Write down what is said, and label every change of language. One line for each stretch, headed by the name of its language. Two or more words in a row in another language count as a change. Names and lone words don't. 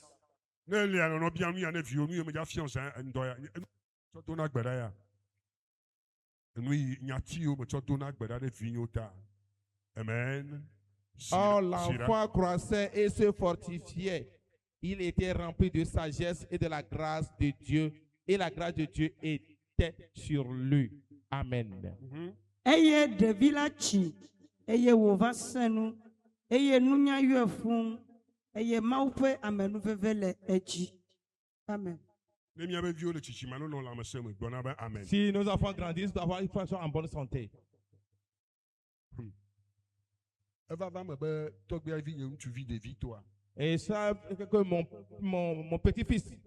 French: Amen. Or, l'enfant croissait et se fortifiait. Il était rempli de sagesse et de la grâce de Dieu. Et la grâce de Dieu était sur lui. Amen.
Ewe: Eye ɖevi la tsi eye wòva sẽ nu eye nunya yɔe fũu eye Mawu ƒe amenuveve le edzi.
French: Amen. Si nos enfants grandissent, ils sont en bonne santé. Et ça, que mon petit-fils.